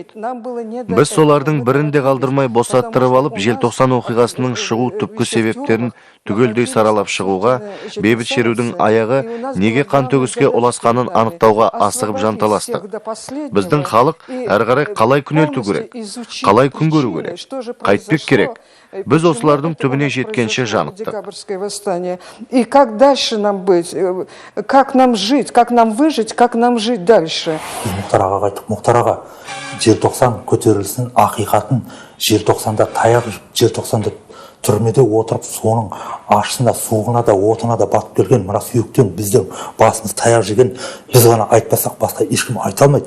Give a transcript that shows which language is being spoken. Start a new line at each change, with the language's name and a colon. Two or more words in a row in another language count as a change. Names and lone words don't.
Kazakh: Біз солардың бірінде қалдырмай босаттырып алып, желтоқсан оқиғасының шығу түпкі себептерін түгелдей саралап шығуға, бейбіт шерудің аяғы неге қан төгіске ұласқанын анықтауға асығып жанталастық. Біздің халық әрі қарай қалай күнелту керек, қалай күн көру керек, қайтпек керек. Біз осылардың түбіне жеткенше жанықтық.
Russian: И как дальше нам быть, как нам жить, как нам выжить, как нам жить дальше.
Kazakh: Мұхтар аға қайттық. Мұхтар аға, желтоқсан көтерілісінің ақиқатын, желтоқсанда таяқ, желтоқсанда түрмеде отырып, соның ашысында, суығына да, отына да батып келген, мына сүйектен біздің басымыз таяқ жеген, біз ғана айтпасақ, басқа ешкім айта алмайды.